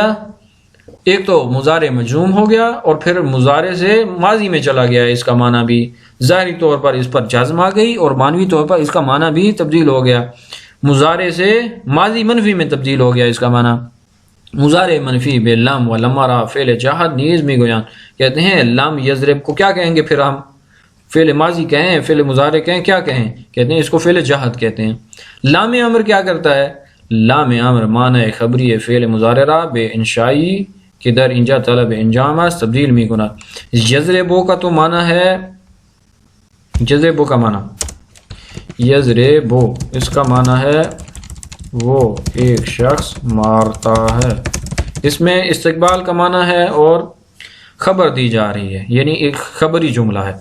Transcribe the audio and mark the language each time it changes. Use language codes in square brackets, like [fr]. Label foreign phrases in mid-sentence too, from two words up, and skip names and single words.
[ur] ایک تو مضارع مجزوم ہو گیا اور پھر مضارع سے ماضی میں چلا گیا، اس کا معنی بھی ظاہری طور پر اس پر جزم آ گئی اور معنوی طور پر اس کا معنی بھی تبدیل ہو گیا، مضارع سے ماضی منفی میں تبدیل ہو گیا اس کا معنی۔ [fa] مضارع منفی بے لم و لما را فعل جہد نیز می گویان، [ur] کہتے ہیں [ar] لم یضرب [ur] کو کیا کہیں گے پھر ہم؟ فعل ماضی کہیں، فعل مضارع کہیں، کیا کہیں؟ کہتے ہیں اس کو فعل جہد کہتے ہیں۔ لام امر کیا کرتا ہے؟ [fa] لام امر معنی خبری فعل مضارع را بے انشائی کہ در انجا طلب انجام است تبدیل می کند۔ [ur] یضربو کا تو معنی ہے، یضربو کا معنی، یضربو اس کا معنی ہے وہ ایک شخص مارتا ہے، اس میں استقبال کا معنی ہے اور خبر دی جا رہی ہے، یعنی ایک خبری جملہ ہے۔